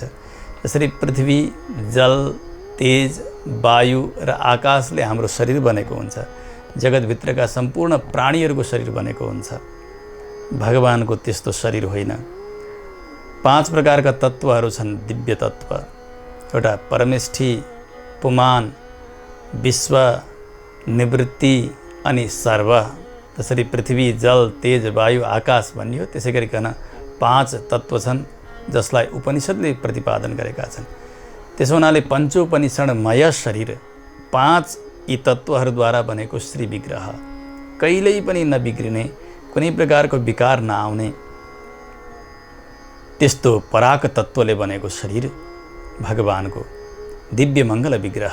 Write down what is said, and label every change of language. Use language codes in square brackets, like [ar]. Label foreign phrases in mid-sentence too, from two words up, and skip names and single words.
[ne] यसरी पृथ्वी, जल, तेज, वायु र आकाशले हाम्रो शरीर बनेको हुन्छ। जगतभित्रका सम्पूर्ण प्राणीहरूको शरीर बनेको हुन्छ। भगवानको त्यस्तो शरीर होइन। 5 प्रकारका तत्त्वहरू छन् दिव्य तत्त्व। एउटा परमेष्ठी, पुमान, विश्व, निवृत्ति अनि सर्व। त्यसरी पृथ्वी, जल, तेज, वायु, आकाश भनियो। त्यसै गरिकन 5 तत्त्व छन् जसलाई उपनिषदले प्रतिपादन गरेका छन्। त्यसो हुनाले पञ्चोपनिषदमय शरीर 5 यी तत्त्वहरूद्वारा बनेको श्री विग्रह, कहिल्यै पनि नबिग्रिने, कुनै प्रकारको विकार नआउने त्यस्तो पराक तत्त्वले बनेको शरीर भगवानको दिव्य मङ्गल विग्रह।